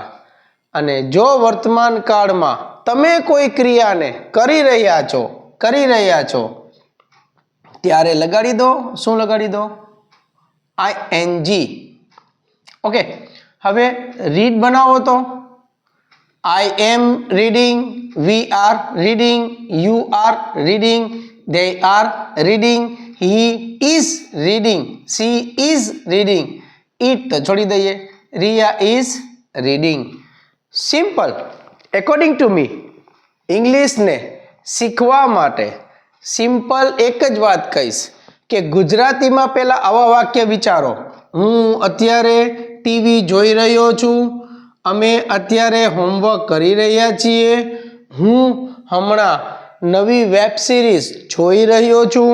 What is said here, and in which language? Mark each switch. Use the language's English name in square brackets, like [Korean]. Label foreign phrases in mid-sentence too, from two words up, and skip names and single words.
[Gujarati] અને જો વર્તમાન કાળમાં તમે કોઈ ક્રિયાને કરી રહ્યા છો ત્યારે લગાડી દો. શું લગાડી દો? આઈએનજી. ઓકે, હવે રીડ બનાવો તો [English] I am reading, we are reading, you are reading, they are reading, he is reading, she is reading. [Gujarati] It તો છોડી દઈએ. [English] Riya is reading. Simple. According to me, [Gujarati] ઇંગ્લિશને શીખવા માટે સિમ્પલ એક જ વાત કહીશ કે ગુજરાતીમાં પહેલા આવા વાક્ય વિચારો. હું અત્યારે ટીવી જોઈ રહ્યો છું. અમે અત્યારે હોમવર્ક કરી રહ્યા છીએ. હું હમણાં નવી [English] web series [Gujarati] જોઈ રહ્યો છું.